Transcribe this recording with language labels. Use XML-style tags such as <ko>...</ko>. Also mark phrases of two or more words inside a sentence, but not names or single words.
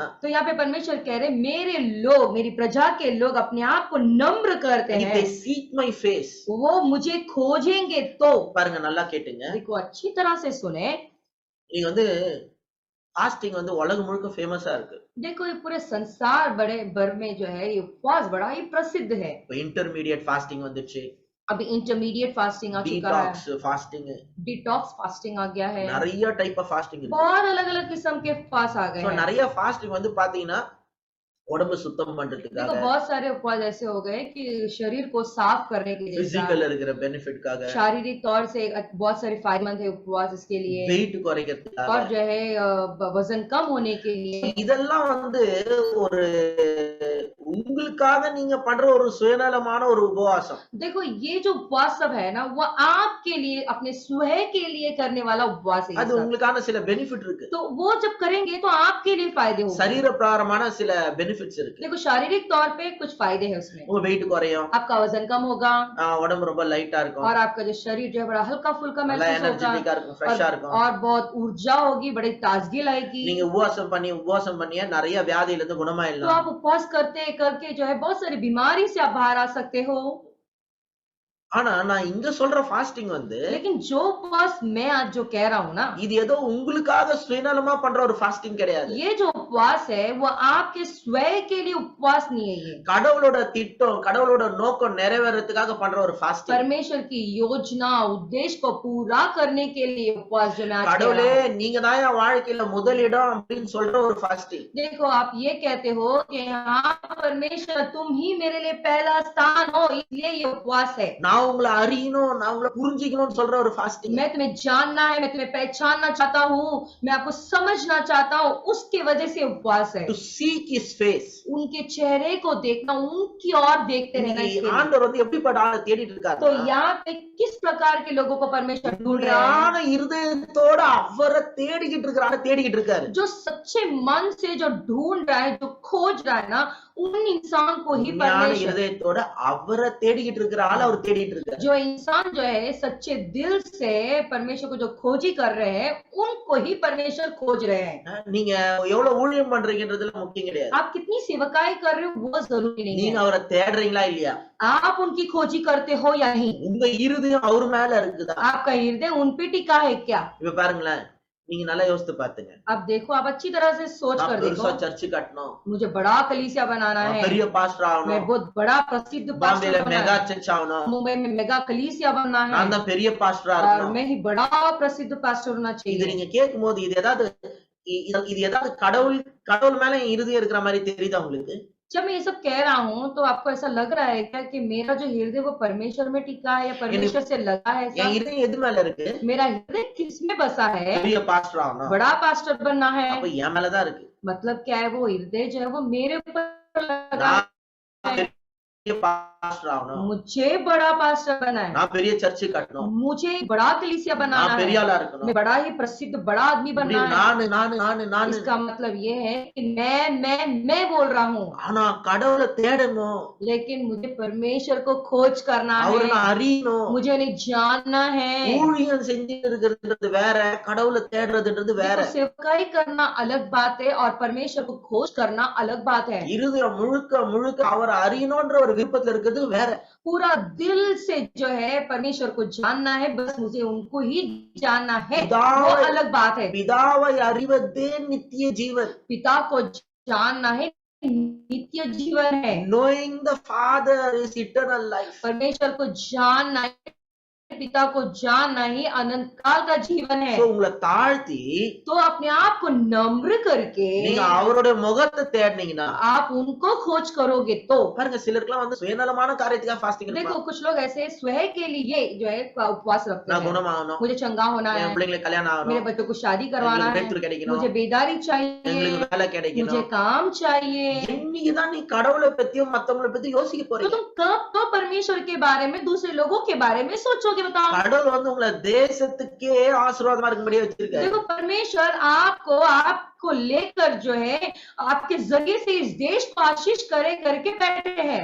<hi>तो यहाँ पे परमेश्वर कह रहे मेरे लोग, मेरी प्रजा के लोग अपने आप को नम्र करते if हैं,</hi> <en>they seek my face,</en> <hi>वो मुझे खोजेंगे तो।</hi> <ta>பாருங்க நல்லா கேட்டுங்க,</ta> <hi>देखो अच्छी तरह से सुने,</hi> <ta>நீங்க வந்து ஃபாஸ்டிங் வந்து உலகம் முழுக்க ஃபேமஸா இருக்கு.</ta> <hi>देखो ये पूरे संसार बड़े भर में जो है ये उपवास बड़ा ही प्रसिद्ध है।</hi> <ta>இப்போ</ta> <en>intermediate fasting</en> <ta>வந்துச்சு,</ta> <hi>अभी</hi> <en>intermediate fasting</en> <hi>आ चुका है,</hi> <en>detox fasting, detox fasting</en> <hi>आ गया है,</hi> <ta>நிறைய</ta> <en>type of fasting</en> <ta>இருக்கு.</ta> <hi>बहुत अलग अलग किस्म के फास्ट आ गए சோ हैं।</hi> <ta>நிறைய ஃபாஸ்டிங் வந்து பாத்தீங்கன்னா உடம்பு சுத்தம் देखो பண்றதுக்காக,</ta> <hi>बहुत सारे उपवास ऐसे हो गए कि शरीर को साफ करने के लिए,</hi> <ta>பிசிக்கல்ல இருக்கிற பெனிஃபிட்காக,</ta> <hi>शारीरिक तौर से बहुत सारे फायदेमंद है उपवास इसके लिए,</hi> <ta>வெயிட் குறைக்கிறதுக்காக,</ta> <hi>और जो है वजन कम होने के लिए।</hi> <ta>இதெல்லாம் வந்து ஒரு உங்களுக்காக நீங்க பண்ற ஒரு சுயநலமான ஒரு உபவாசம்.</ta> <hi>देखो ये जो उपवास सब है ना, वो आपके लिए, अपने स्वयं के लिए करने वाला उपवास है ये அது सब।</hi> <ta>உங்களுக்கான சில பெனிஃபிட் இருக்கு,</ta> <hi>तो वो जब करेंगे तो आपके लिए फायदे होंगे।</hi> <ta>சரீர பிரகாரமான சில பெனிஃபிட்ஸ் இருக்கு.</ta> <hi>देखो शारीरिक तौर पे कुछ फायदे हैं उसमें,</hi> <ta>உங்க வெயிட் குறையும்,</ta> <hi>आपका वजन कम होगा,</hi> <ta>உடம்பு ரொம்ப லைட்டா இருக்கும்,</ta> <hi>और आपका जो शरीर जो है बड़ा हल्का फुल्का நல்லா महसूस होगा,</hi> <ta>எனர்ஜெட்டிக்கா இருக்கும், ஃப்ரெஷ்ஷா இருக்கும்.</ta> <hi>और बहुत ऊर्जा होगी, बड़ी ताजगी लाएगी।</hi> <ta>நீங்க உபவாசம் பண்ணியே நிறைய வியாதியில இருந்து तो குணமாயிடலாம்.</ta> <hi>आप उपवास करते करके जो है बहुत सारी बीमारी से आप बाहर आ सकते हो।</hi> <ta>ஆனா நான் இங்க சொல்ற ஃபாஸ்டிங் வந்து</ta> <hi>लेकिन जो उपवास मैं आज जो कह रहा हूँ ना,</hi> <ta>இது ஏதோ உங்களுக்காக சுயநலமா பண்ற ஒரு ஃபாஸ்டிங் கிடையாது.</ta> <hi>ये जो उपवास है वो आपके स्वयं के लिए उपवास नहीं है। ये</hi> <ta>கடவுளோட திட்டம், கடவுளோட நோக்கம் நிறைவேறதுக்காக பண்ற ஒரு ஃபாஸ்டிங்.</ta> <hi>परमेश्वर की योजना, उद्देश्य को पूरा करने के लिए उपवास जो मैं आज कह கடவுளே रहा हूँ।</hi> <ta>நீங்க தான் என் வாழ்க்கையில முதலிடம் அப்படின்னு சொல்ற ஒரு ஃபாஸ்டிங்.</ta> <hi>देखो आप ये कहते हो कि हाँ परमेश्वर तुम ही मेरे लिए पहला स्थान हो, इसलिए ये उपवास है।</hi> <ta>நான் உங்களை அறியணும், நான் உங்களை புரிஞ்சுக்கணும்னு சொல்ற ஒரு ஃபாஸ்டிங்.</ta> <hi>मैं तुम्हें जानना है, मैं तुम्हें पहचानना चाहता हूँ, मैं आपको समझना चाहता हूँ, उसके वजह से उपवास है।</hi> <en>to seek his face.</en> <hi>उनके चेहरे को देखना, उनकी ओर देखते रहना इसके लिए।</hi> <ta>ஆண்டவர் வந்து எப்படிப்பட்ட ஆளை தேடிட்டு तो இருக்காரு?</ta> <hi>यहाँ पे किस प्रकार के लोगों को परमेश्वर ढूंढ रहा है?</hi> <ta>உண்மையான இருதயத்தோட அவரை தேடிக்கிட்டு இருக்காரு.</ta> <hi>जो सच्चे मन से जो ढूंढ रहा है, जो खोज रहा है ना, उन इंसान को ही உண்மையான परमेश्वर,</hi> <ta>இருதயத்தோட அவரை தேடிக்கிட்டு இருக்கிற ஆளை அவர் தேடிட்டு இருக்காரு.</ta> <hi>जो इंसान जो है सच्चे दिल से परमेश्वर को जो खोजी कर रहे हैं, उनको ही परमेश्वर खोज रहे हैं।</hi> <ta>நீங்க எவ்வளவு ஊழியம் பண்றீங்கன்றதுல முக்கியம் கிடையாது.</ta> <hi>आप कितनी सेवकाई कर रहे हो वो जरूरी नहीं நீங்க है,</hi> <ta>அவரை தேடுறீங்களா இல்லையா?</ta> <hi>आप उनकी खोजी करते हो या नहीं,</hi> <ta>உங்க இருதயம் அவர் மேல இருக்குதா?</ta> <hi>आपका हृदय उन पे टिका है क्या?</hi> <ta>இப்ப பாருங்களேன், நீங்க நல்லா யோசித்து பாத்துங்க.</ta> <hi>अब देखो, आप अच्छी तरह से सोच कर பெருசா देखो,</hi> <ta>சர்ச் கட்டணும்,</ta> <hi>मुझे बड़ा कलीसिया बनाना है,</hi> <ta>பெரிய பாஸ்டர் मैं ஆகணும்,</ta> <hi>बहुत बड़ा प्रसिद्ध பாம்பேல पास्टर बनना மெகா है,</hi> <ta>சர்ச் ஆகணும்,</ta> <hi>मुंबई में मेगा कलीसिया बनना है,</hi> <ta>நான் தான் பெரிய பாஸ்டரா और இருக்கணும்.</ta> <hi>मैं ही बड़ा प्रसिद्ध पास्टर होना இது चाहिए।</hi> <ta>நீங்க கேட்கும் போது இது ஏதாவது கடவுள் மேல என் இருதயம் இருக்கிற மாதிரி தெரியுதா உங்களுக்கு?</ta> <hi>जब मैं ये सब कह रहा हूँ तो आपको ऐसा लग रहा है क्या कि मेरा जो हृदय वो परमेश्वर में टिका है या परमेश्वर से लगा है?</hi> <ta>என் ऐसा இருதயம் எது மேல இருக்கு?</ta> <hi>मेरा हृदय किसमें बसा है?</hi> <ta>பெரிய பாஸ்டர் ஆகணும்,</ta> <hi>बड़ा पास्टर बनना है।</hi> <ta>அப்ப என் மேலதான் இருக்கு.</ta> <hi>मतलब क्या है, वो हृदय जो है वो मेरे ऊपर लगा நான் है।</hi> <ta>பாஸ்டர் ஆகணும்,</ta> <hi>मुझे बड़ा पास्टर बनना है,</hi> <ta>நான் பெரிய சர்ச்சு கட்டணும்,</ta> <hi>मुझे बड़ा कलीसिया बनाना</hi> <ta>நான் பெரிய है, ஆளா இருக்கணும்,</ta> <hi>मैं बड़ा ही प्रसिद्ध बड़ा आदमी இப்படி बनना है। நானு इसका मतलब ये है कि मैं बोल रहा हूँ,</hi> <ta>ஆனா கடவுளை தேடணும்,</ta> <hi>लेकिन मुझे परमेश्वर को खोज करना அவரை है,</hi> <ta>நான் அறியணும்.</ta> <hi>मुझे उन्हें जानना है।</hi> <ta>ஊழியம் செஞ்சுட்டு இருக்கிறதுன்றது வேற, கடவுளை தேடுறதுன்றது வேற.</ta> <hi>देखो सेवकाई करना अलग बात है और परमेश्वर को खोज करना अलग बात है।</hi> <ta>இருதயம் முழுக்க முழுக்க அவரை அறியணும்ன்ற ஒரு விருப்பத்துல இருக்கிறது வேற.</ta> <hi>पूरा दिल से जो है परमेश्वर को जानना है, बस मुझे उनको ही जानना है, वो अलग बात है।</hi> <ta>பிதாவை அறிவதே நித்திய ஜீவன்.</ta> <hi>पिता को जानना है नित्य जीवन है।</hi> <en>knowing the father is eternal life.</en> <hi>परमेश्वर को जानना है, पिता को जानना ही अनंत काल का जीवन है।</hi> <ta>So உங்களை தாழ்த்தி</ta> <hi>तो अपने आप को नम्र करके</hi> <ta>நீங்க அவருடைய முகத்தை தேடினீங்கன்னா,</ta> <hi>आप उनको खोज करोगे तो</hi> <ta>பாருங்க சிலருக்குலாம் வந்து சுயநலமான காரியத்துக்காக ஃபாஸ்டிங் देखो இருப்பாங்க.</ta> <hi>कुछ लोग ऐसे स्वयं के लिए जो है उपवास रखते நான் हैं।</hi> <ta>குணமாகணும்,</ta> <hi>मुझे चंगा होना है,</hi> <ta>என் பிள்ளைங்களுக்கு கல்யாணம் मेरे ஆகணும்,</ta> <hi>बच्चों को शादी करवाना எங்களுக்கு है,</hi> <ta>breakthrough கிடைக்கணும்,</ta> <hi>मुझे बेदारी चाहिए,</hi> <ta>எங்களுக்கு வேலை मुझे கிடைக்கணும்.</ta> <hi>काम चाहिए।</hi> <ta>என்னைக்குதான் நீ கடவுளை பத்தியும் மத்தவங்களை பத்தி யோசிக்க तो போறீங்க?</ta> <hi>तुम कब तो परमेश्वर के बारे में दूसरे लोगों के बारे में सोचोगे बताओ।</hi> <ta>கடவுள் வந்து உங்களை தேசத்துக்கே ஆசீர்வாதமா இருக்கும்படியே வச்சிருக்காரு.</ta> <hi>देखो परमेश्वर आपको लेकर जो है आपके जरिए से इस देश को आशीष करे करके बैठे हैं।</hi>